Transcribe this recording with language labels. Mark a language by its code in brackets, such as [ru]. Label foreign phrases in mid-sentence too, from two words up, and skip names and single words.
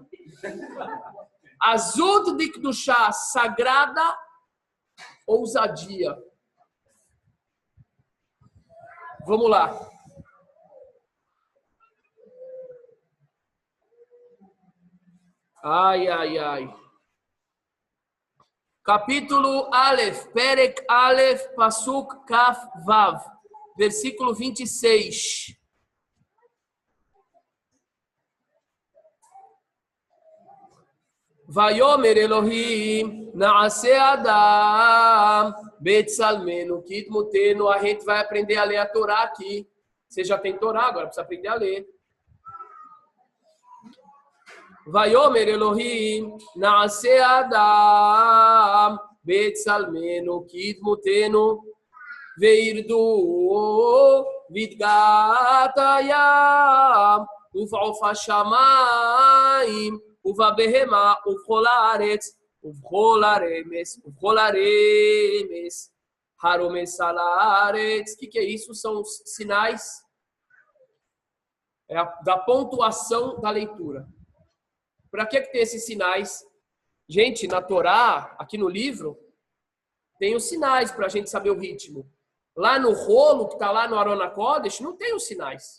[he] עזות דקדושה, [pt] sagrada ousadia. Vamos lá. Ai, ai, ai. Capítulo Aleph, [he] פרק אלף, פסוק כף וו, [pt] versículo 26. [he] ויאמר אלוהים, נעשה אדם, בצלמנו, כדמותנו. [pt] A gente vai aprender a ler a Torá aqui. Você já tem Torá, agora precisa aprender a ler. [he] ויאמר אלוהים, נעשה אדם, בצלמנו, כדמותנו, וירדו, בדגת הים, ובעוף השמים, ובבהמה, ובכל הארץ, ובכל הרמש, ובכל הרמש, הרומש על הארץ. [pt] O que é isso? São os sinais da pontuação da leitura. Para que tem esses sinais? Gente, na Torá, aqui no livro, tem os sinais para a gente saber o ritmo. Lá no rolo, que está lá no [he] ארון הקודש, [pt] não tem os sinais.